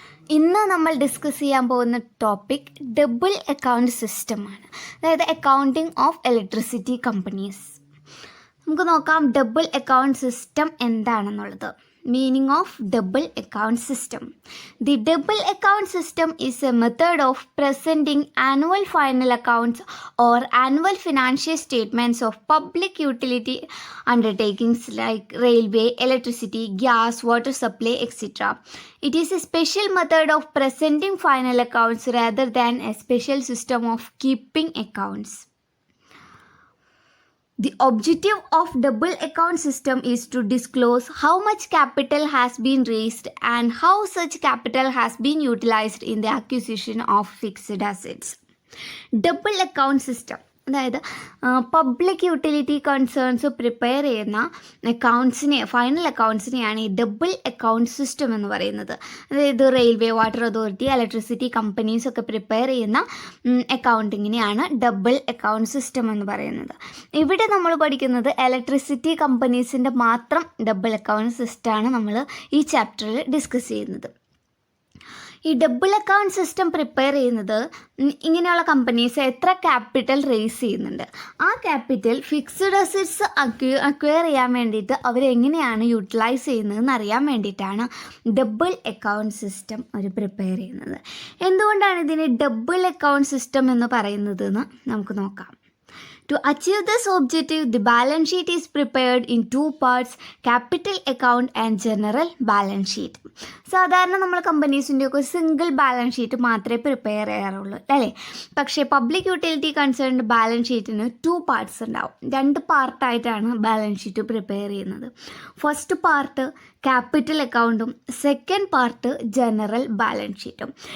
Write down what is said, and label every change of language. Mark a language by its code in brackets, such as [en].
[ml] ഇന്ന് നമ്മൾ ഡിസ്കസ് ചെയ്യാൻ പോകുന്ന ടോപ്പിക് ഡബിൾ അക്കൗണ്ട് സിസ്റ്റമാണ്. അതായത് അക്കൗണ്ടിങ് ഓഫ് ഇലക്ട്രിസിറ്റി കമ്പനീസ്. നമുക്ക് നോക്കാം ഡബിൾ അക്കൗണ്ട് സിസ്റ്റം എന്താണെന്നുള്ളത്. [en] Meaning of double account system. The double account system is a method of presenting annual final accounts or annual financial statements of public utility undertakings like railway, electricity, gas, water supply, etc. It is a special method of presenting final accounts rather than a special system of keeping accounts. The objective of double account system is to disclose how much capital has been raised and how such capital has been utilized in the acquisition of fixed assets. [ml] Double account system, അതായത് public utility concerns prepare ചെയ്യുന്ന final അക്കൗണ്ട്സിനെയാണ് ഈ double account system എന്ന് പറയുന്നത്. അതായത് railway, water authority, electricity companies ഒക്കെ prepare ചെയ്യുന്ന അക്കൗണ്ടിങ്ങിനെയാണ് double account system എന്ന് പറയുന്നത്. ഇവിടെ നമ്മൾ പഠിക്കുന്നത് ഇലക്ട്രിസിറ്റി കമ്പനീസിൻ്റെ മാത്രം ഡബിൾ അക്കൗണ്ട് സിസ്റ്റമാണ് നമ്മൾ ഈ ചാപ്റ്ററിൽ ഡിസ്കസ് ചെയ്യുന്നത്. ഈ ഡബിൾ അക്കൗണ്ട് സിസ്റ്റം പ്രിപ്പയർ ചെയ്യുന്നത് ഇങ്ങനെയുള്ള കമ്പനീസ് എത്ര ക്യാപിറ്റൽ റേസ് ചെയ്യുന്നുണ്ട്, ആ ക്യാപിറ്റൽ ഫിക്സ്ഡ് അസറ്റ്സ് അക്വയർ ചെയ്യാൻ വേണ്ടിയിട്ട് അവരെങ്ങനെയാണ് യൂട്ടിലൈസ് ചെയ്യുന്നതെന്ന് അറിയാൻ വേണ്ടിയിട്ടാണ് ഡബിൾ അക്കൗണ്ട് സിസ്റ്റം അവർ പ്രിപ്പയർ ചെയ്യുന്നത്. എന്തുകൊണ്ടാണ് ഇതിനെ ഡബിൾ അക്കൗണ്ട് സിസ്റ്റം എന്ന് പറയുന്നതെന്ന് നമുക്ക് നോക്കാം. [en] To achieve this objective, the balance sheet is prepared in two parts, capital account and general balance sheet. [ml] സാധാരണ നമ്മൾ കമ്പനീസിൻ്റെയൊക്കെ സിംഗിൾ ബാലൻസ് ഷീറ്റ് മാത്രമേ പ്രിപ്പയർ ചെയ്യാറുള്ളൂ അല്ലേ. പക്ഷേ public utility concerned balance ഷീറ്റിന് 2 parts ഉണ്ടാവും. 2 പാർട്ടായിട്ടാണ് ബാലൻസ് ഷീറ്റ് പ്രിപ്പയർ ചെയ്യുന്നത്. ഫസ്റ്റ് പാർട്ട് ക്യാപിറ്റൽ അക്കൗണ്ടും second part general balance ഷീറ്റും.